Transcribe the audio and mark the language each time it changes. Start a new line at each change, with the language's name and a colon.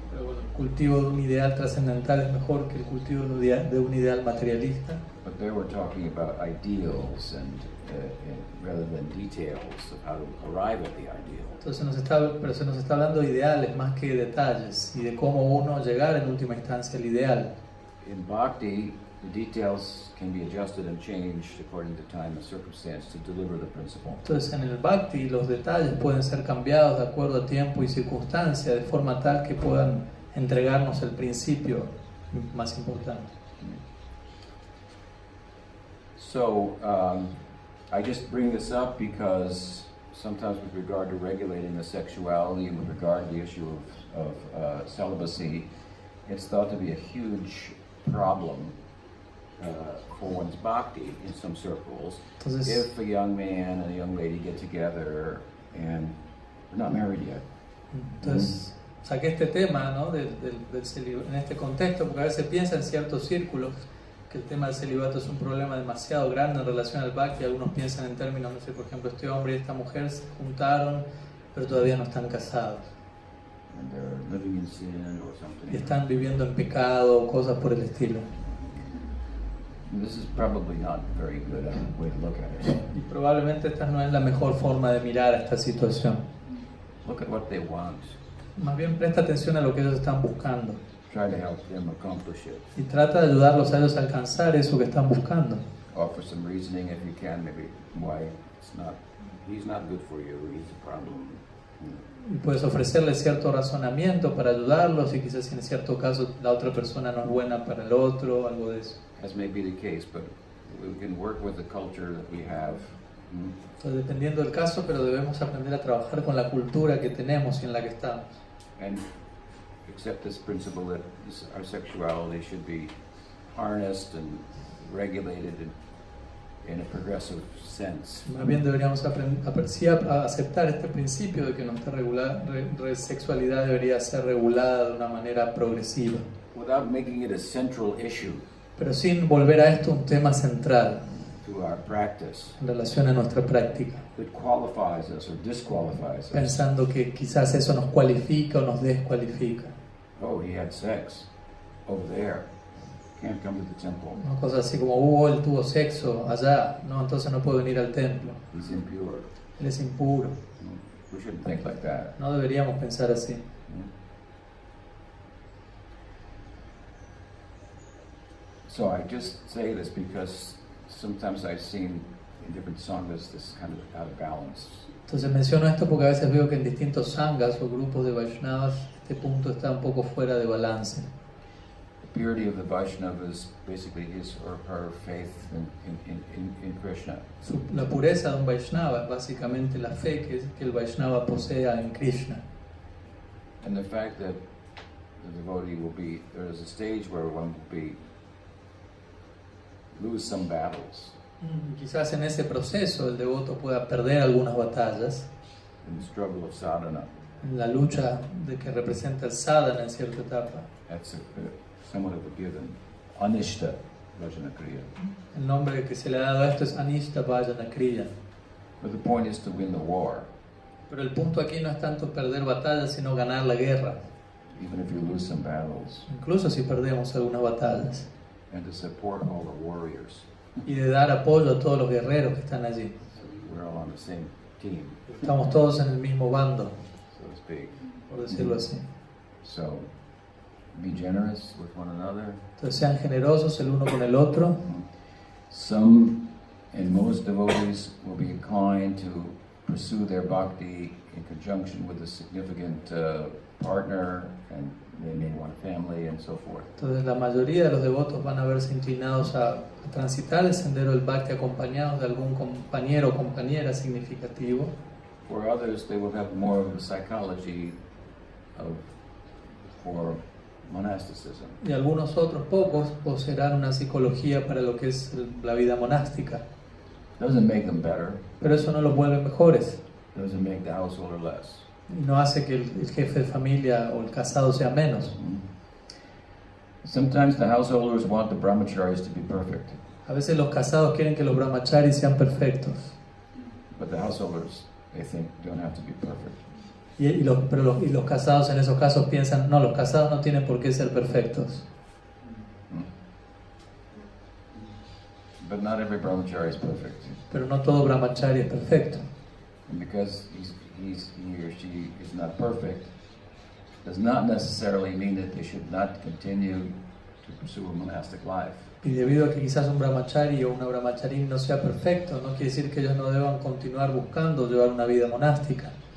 Spanish: Pero bueno, el cultivo de un ideal trascendental es mejor que el cultivo de un ideal materialista.
English: But there we're talking about ideals and rather than details of how to arrive at the ideal.
Spanish: Entonces se nos está hablando de ideales más que detalles y de cómo uno llegar en última instancia al ideal.
English: In bhakti, the details can be adjusted and changed according to time and circumstance to deliver the principle.
Spanish: Entonces en el bhakti los detalles pueden ser cambiados de acuerdo a tiempo y circunstancia de forma tal que puedan entregarnos el principio más importante.
English: So, I just bring this up because sometimes with regard to regulating the sexuality and with regard to the issue of celibacy, it's thought to be a huge problem for one's bhakti in some circles.
Spanish: Entonces,
English: If a young man and a young lady get together and they're not married yet.
Spanish: Entonces saqué este tema, ¿no? en este contexto, porque a veces piensa en ciertos círculos que el tema del celibato es un problema demasiado grande en relación al bhakti. Algunos piensan en términos, no sé, por ejemplo, este hombre y esta mujer se juntaron, pero todavía no están casados.
English: And they're living in sin or something.
Spanish: Y están viviendo en pecado o cosas por el estilo.
English: And this is probably not a very good way to look at it.
Spanish: Y probablemente esta no es la mejor forma de mirar a esta situación.
English: Look at what they want.
Spanish: Más bien presta atención a lo que ellos están buscando.
English: Try to help them accomplish it.
Spanish: Y trata de ayudarlos a ellos a alcanzar eso que están buscando.
English: Offer some reasoning if you can, maybe why he's not good for you, he's a problem.
Spanish: Y puedes ofrecerles cierto razonamiento para ayudarlos y quizás en cierto caso la otra persona no es buena para el otro, algo de eso.
English: As may be the case, but we can work with the culture that we have.
Spanish: Entonces, dependiendo del caso, pero debemos aprender a trabajar con la cultura que tenemos y en la que estamos.
English: And accept this principle that our sexuality should be harnessed and regulated in a progressive sense.
Spanish: Más bien deberíamos a aceptar este principio de que nuestra sexualidad debería ser regulada de una manera progresiva.
English: Without making it a central issue
Spanish: Pero sin volver a esto un tema central
English: to our practice
Spanish: en relación a nuestra práctica,
English: that qualifies us or disqualifies us.
Spanish: pensando que quizás eso nos cualifica o nos descualifica.
English: Oh, he had sex over there. Can't come to the temple.
Spanish: ¿No? Cosas así como, él tuvo sexo allá, no, entonces no puede venir al templo,
English: He's impure.
Spanish: él es impuro.
English: We shouldn't think like that.
Spanish: No deberíamos pensar así.
English: So I just say this because sometimes I've seen in different sanghas this kind of out of balance.
Spanish: Entonces menciono esto porque a veces veo que en distintos sanghas o grupos de Vaishnavas este punto está un poco fuera de balance.
English: The purity of the Vaishnava is basically his or her faith in Krishna.
Spanish: La pureza de un Vaishnava es básicamente la fe que el Vaishnava posea en Krishna.
English: And the fact that the devotee will be, there is a stage where one will lose some battles
Spanish: Quizás en ese proceso el devoto pueda perder algunas batallas
English: in the struggle of sadhana.
Spanish: en la lucha de que representa el sadhana en cierta etapa.
English: That's somewhat of a given. Anishta Vajana Kriya.
Spanish: El nombre que se le ha dado a esto es Anishta Vajana Kriya.
English: But the point is to win the war,
Spanish: Pero el punto aquí no es tanto perder batallas, sino ganar la guerra.
English: even if you lose some battles,
Spanish: Incluso si perdemos algunas batallas.
English: and to support all the warriors.
Spanish: Y de dar apoyo a todos los guerreros que están allí.
English: We're all on the same team,
Spanish: Estamos todos en el mismo bando,
English: so to speak.
Spanish: por decirlo así.
English: So, be generous with one another.
Spanish: Entonces sean generosos el uno con el otro.
English: Some and most devotees will be inclined to pursue their bhakti in conjunction with a significant partner, and they may want a family and so forth.
Spanish: Entonces la mayoría de los devotos van a verse inclinados a transitar el sendero del bhakti acompañados de algún compañero o compañera significativo.
English: For others, they will have more of a psychology for monasticism.
Spanish: Y algunos otros pocos poseerán una psicología para lo que es la vida monástica.
English: Doesn't make them better.
Spanish: Pero eso no los vuelve mejores.
English: Doesn't make the householder less.
Spanish: Y no hace que el jefe de familia o el casado sea menos.
English: Sometimes the householders want the brahmacharis to be perfect,
Spanish: A veces los casados quieren que los brahmacharis sean perfectos.
English: but the householders, they think, don't have to be perfect.
Spanish: Y los casados en esos casos piensan, no, los casados no tienen por qué ser perfectos.
English: But not every brahmachari is perfect.
Spanish: Pero no todo brahmachari es perfecto.
English: And because he or she is not perfect, does not necessarily mean that they should not continue to pursue a monastic life.
Spanish: Y debido a que quizás un brahmachari o una brahmachari no sea perfecto, no quiere decir que ellos no deban continuar buscando llevar una vida monástica.